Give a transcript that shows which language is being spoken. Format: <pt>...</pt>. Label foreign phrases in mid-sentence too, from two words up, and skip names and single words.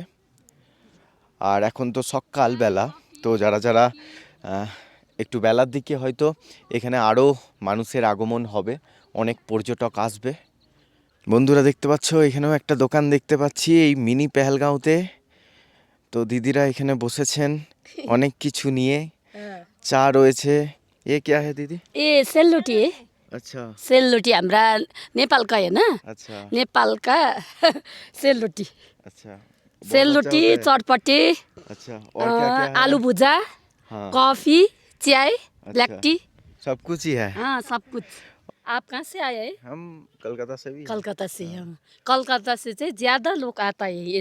<bn>আর এখন তো সকালবেলা, তো যারা যারা একটু বেলার দিকে হয়তো এখানে আরও মানুষের আগমন হবে, অনেক পর্যটক আসবে। বন্ধুরা দেখতে পাচ্ছ এখানেও একটা দোকান দেখতে পাচ্ছি এই মিনি পেহেলগাঁওতে। তো দিদিরা এখানে বসেছেন অনেক কিছু নিয়ে। চা রয়েছে।</bn> <hi>এ क्या है दीदी? ये सेल रोटी है। अच्छा</hi> <ne>सेलरोटी हाम्रा नेपालका होइन</ne> <hi>अच्छा</hi> <ne>नेपालका सेलरोटी</ne> <hi>अच्छा बहुत</hi> <ne>सेलरोटी</ne> <hi>अच्छा होता चटपटे है। अच्छा और क्या क्या है? आलू भुजा हाँ कॉफी चाय ब्लैक अच्छा टी सब कुछ ही है। हाँ सब कुछ आप कहाँ से आए हैं हम कलकत्ता से भी हैं। कलकत्ता से हाँ कलकत्ता से चाहिँ ज़्यादा लोग आता है इस</hi>